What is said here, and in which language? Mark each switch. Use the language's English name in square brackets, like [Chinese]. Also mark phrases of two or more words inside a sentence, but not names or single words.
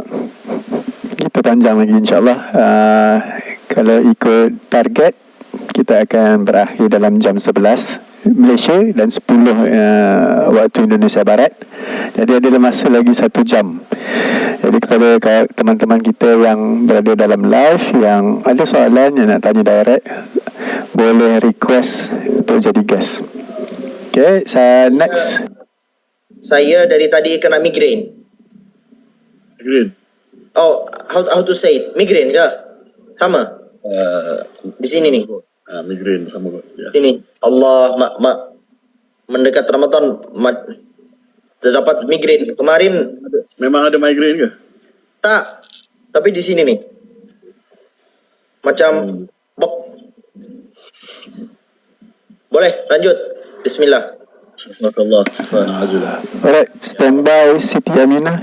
[Malay] Kita panjang lagi insyaAllah. Kalau ikut target, kita akan berakhir dalam jam 11 Malaysia dan 10 waktu Indonesia Barat. Jadi ada masa lagi 1 jam. Jadi kepada teman-teman kita yang berada dalam live, yang ada soalan yang nak tanya direct, boleh request untuk jadi guest. [English] Okay, next. [Malay] Saya dari tadi kena migraine. Green. [English] Oh, how to say it? [Malay] Migraine ke? Sama? Di sini nih. Migraine sama kot. Ya. Ini. Allah, mendekat Ramadan, terdapat migraine. Kemarin Memang ada migraine ke? tak, tapi di sini nih. Macam Boleh, lanjut. Bismillah. Subhanallah. [English] Alright, standby Siti Aminah.